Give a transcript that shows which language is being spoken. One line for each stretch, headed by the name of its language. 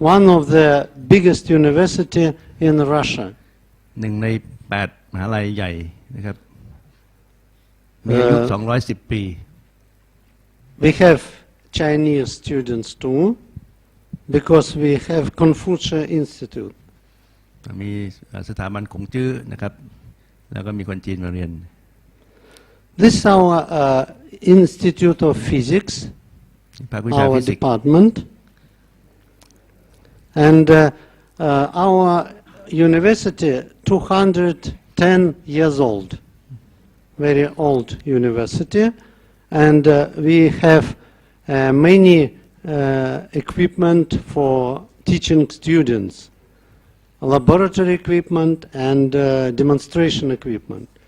English: one of the biggest university in Russia.
Thai: หนึ่งใน8มหาลัยใหญ่นะครับมีอายุ210 ปี
English: We have Chinese students too, because we have Confucius Institute.
Thai: มีสถาบันขงจื้อนะครับแล้วก็มีคนจีนมาเรียน
English: This is our Institute of Physics,
Thai: ภาควิชา
English: our
Thai: ฟิสิกส์
English: department, and our university 210 years old, very old university, and we have many equipment for teaching students, laboratory equipment and demonstration equipment.